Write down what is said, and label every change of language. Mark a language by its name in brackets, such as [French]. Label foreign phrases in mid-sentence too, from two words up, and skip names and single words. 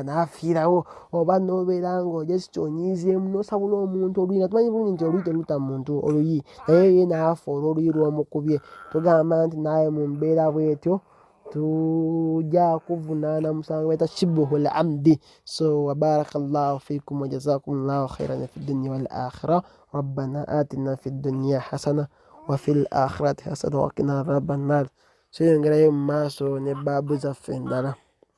[Ganda] n'afiirawo oba n'obeera nga ojesi kyonyiizeemu n'osabula omuntu oluyi nga tumanyi bulungi nti oluyi terutta muntu oluyi naye ye n'afa olw'oluyi lw'omukubye tugamba nti naawe mu mbeera bwetyo tujja kuvunaana musango baita [Arabic] شبه العمد [Ganda] so [Arabic] وبارك الله فيكم وجزاكم الله خيرا في الدنيا والآخرة ربنا آتنا في الدنيا حسنة وفي الآخرة حسنة وقنا عذاب النار [Ganda] seyongerayo mu maaso ne baabu zaffe endala